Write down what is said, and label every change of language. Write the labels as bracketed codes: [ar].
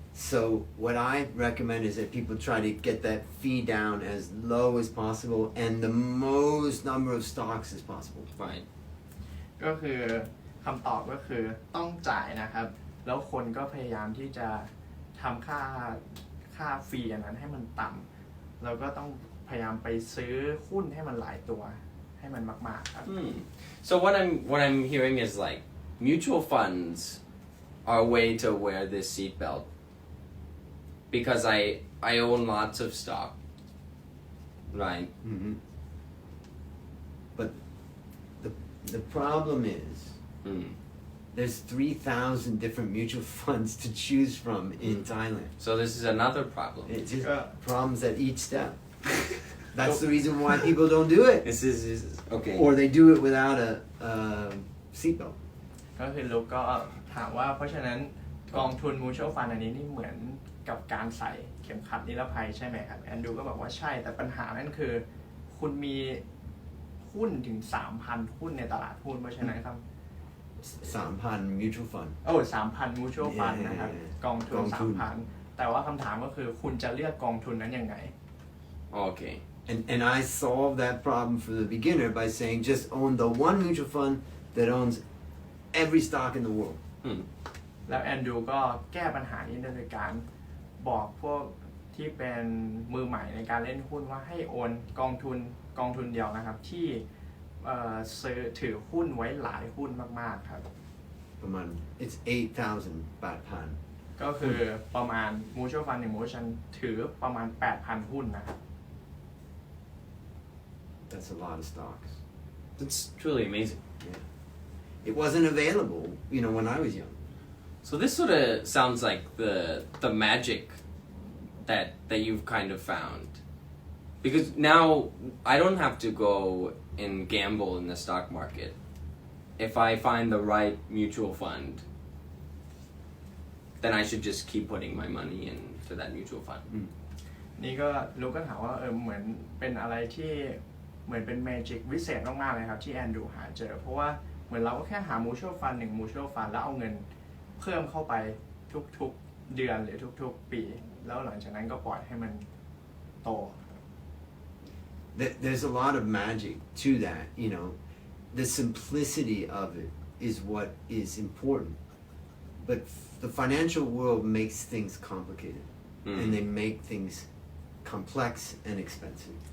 [en] So what I recommend is that people try to get that fee down as low as possible and the most number of stocks as possible. Fine. [th] ก็คือคำตอบก็คือต้องจ่ายนะครับแล้วคนก็พยายามที่จะทำค่าฟรีอันนั้นให้มันต่ำแล้วก็ต้องพยายามไปซื้อหุ้นให้มันหลายตัวให้มันมากๆครับ [en] So what I'm hearing is like mutual funds are a way to wear this seatbelt because I own lots of stock, right? But the problem is there's 3,000 different mutual funds to choose from in Thailand. So this is another problem. It's just problems at each step. That's the reason why people don't do it. This is okay. Or they do it without a seatbelt. [th] ก็คือลูกก็ถามว่าเพราะฉะนั้นกองทุน mutual fund อันนี้นี่เหมือนกับการใส่เข็มขัดนิรภัยใช่ไหมครับแอนดูก็บอกว่าใช่แต่ปัญหานั้นคือคุณมีหุ้นถึง 3,000 หุ้นในตลาดหุ้นเพราะฉะนั้นครับ [en] 3,000 mutual fund. [th] 3,000 mutual fund นะครับกองทุน 3,000 แต่ว่าคำถามก็คือคุณจะเลือกกองทุนนั้นยังไง [en] Okay. And I solve that problem for the beginner by saying just own the one mutual fund that owns every stock in the world. [th] แล้วแอนดูก็แก้ปัญหานี้โดยการบอกพวกที่เป็นมือใหม่ในการเล่นหุ้นว่าให้โอนกองทุนเดียวนะครับที่ซื้อถือหุ้นไว้หลายหุ้นมากๆครับ [en] It's 8,000 baht pan. [th] ก็คือประมาณ mutual fund 1 mutual fund ถือประมาณ 8,000 หุ้นนะครับ [en] That's a lot of stocks. That's truly amazing. Yeah. It wasn't available, when I was young. So this sort of sounds like the magic that you've kind of found. Because now I don't have to go and gamble in the stock market. If I find the right mutual fund, then I should just keep putting my money into that mutual fund. [th] นี่ก็ลูกก็ถามว่าเหมือนเป็นอะไรที่เหมือนเป็นเมจิกวิเศษมากๆเลยครับที่แอนดูหาเจอเพราะว่าเหมือนเราก็แค่หามูชัวฟันหนึ่งมูชัวฟันแล้วเอาเงินเพิ่มเข้าไปทุกๆเดือนหรือทุกๆปีแล้วหลังจากนั้นก็ปล่อยให้มันโต [en] There's a lot of magic to that, you know. The simplicity of it is what is important. But the financial world makes things complicated. And they make things complex and expensive.